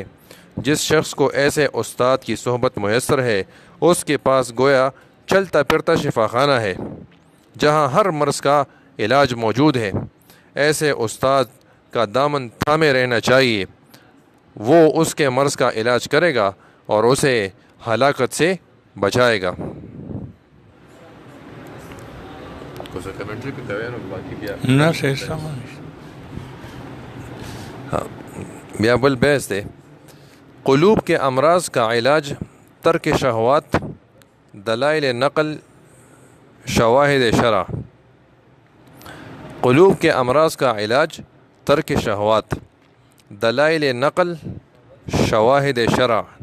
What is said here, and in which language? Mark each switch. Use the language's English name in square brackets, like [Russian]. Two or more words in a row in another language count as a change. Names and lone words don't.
[Urdu] جس شخص کو ایسے استاد کی صحبت میسر ہے اس کے پاس گویا چلتا پھرتا شفا خانہ ہے جہاں ہر مرض کا علاج موجود ہے۔ ایسے استاد کا دامن تھامے رہنا چاہیے، وہ اس کے مرض کا علاج کرے گا اور اسے ہلاکت سے بچائے گا۔ [Pashto] بیا بل بحث دے [Urdu] قلوب کے امراض کا علاج ترک شہوات، دلائل نقل، شواہد شرع۔ قلوب کے امراض کا علاج ترک شہوات، دلائل نقل، شواہد شرع۔